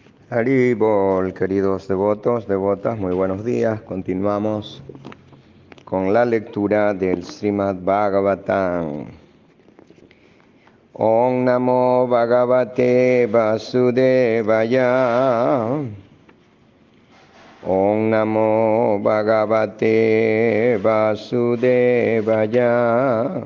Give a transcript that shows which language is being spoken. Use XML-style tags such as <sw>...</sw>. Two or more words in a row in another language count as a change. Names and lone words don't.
<es>Haribol, queridos devotos, devotas, muy buenos días. Continuamos con la lectura del Srimad Bhagavatam.</es> <sa>ॐ नमो भगवते वासुदेवाय. ॐ नमो भगवते वासुदेवाय.</sa>